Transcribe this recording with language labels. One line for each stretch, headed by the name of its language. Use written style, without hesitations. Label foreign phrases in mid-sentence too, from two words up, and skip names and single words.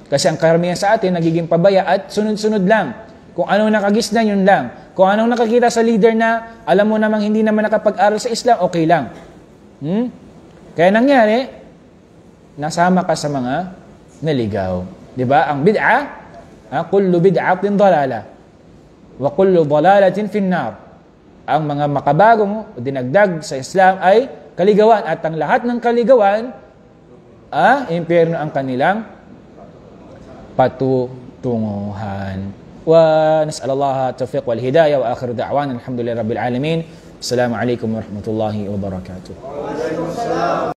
Filipino: Kasi ang karamihan sa atin, nagiging pabaya at sunod-sunod lang. Kung anong nakagisnan, yun lang. Kung anong nakakita sa leader na, alam mo namang hindi naman nakapag-aral sa Islam, okay lang. Kaya nangyari, nasama ka sa mga naligaw. Di ba?
Arabic: Ang bid'a, كل بدعة ضلالة وكل ضلالة في النار.
Filipino: Ang mga makabagong dinagdag sa Islam ay kaligawan. At ang lahat ng kaligawan, impyerno ang kanilang patutunguhan.
Arabic: ونسأل الله التوفيق والهداية وآخر دعوانا الحمد لله رب العالمين. السلام عليكم ورحمة الله وبركاته.